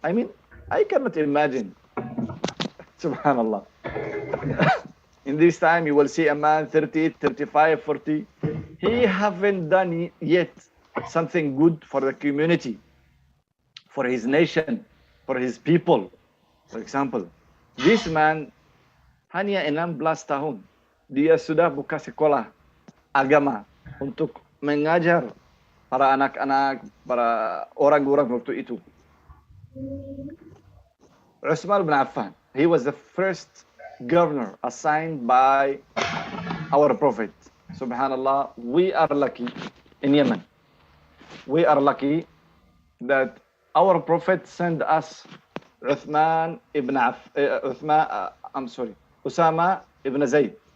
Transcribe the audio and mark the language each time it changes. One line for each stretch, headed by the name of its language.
English: I mean, I cannot imagine. Subhanallah. In In this time, you will see a man 30, 35, 40. He haven't done yet something good for the community, for his nation, for his people. For example, this man
Indonesian: hanya 16 tahun. Dia sudah buka sekolah agama untuk mengajar para anak-anak, para orang-orang waktu itu.
English: Uthman bin Affan, he was the first governor assigned by our Prophet. Subhanallah, we are lucky in Yemen. We are lucky that our Prophet sent us Usama ibn Zayd.